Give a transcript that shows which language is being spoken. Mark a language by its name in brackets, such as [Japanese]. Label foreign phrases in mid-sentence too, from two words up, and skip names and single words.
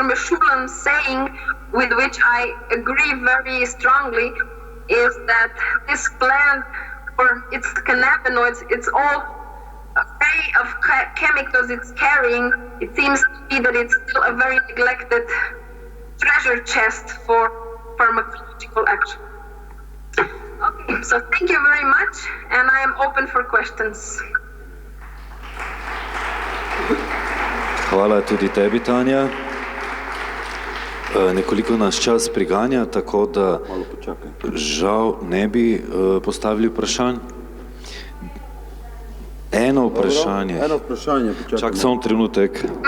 [English] Meshulam's saying, with which I agree very strongly, is that this plant, or its cannabinoids, it's all array of chemicals it's carrying. It seems to be that it's still a very neglected treasure chest for pharmacological action. Okay, so thank you very much, and I am open for questions. [Slovenian] Hvala tudi tebi, Tanja. Nekoliko nas čas priganja, tako da žal ne bi postavili vprašanj. Eno vprašanje. Čak samo trenutek.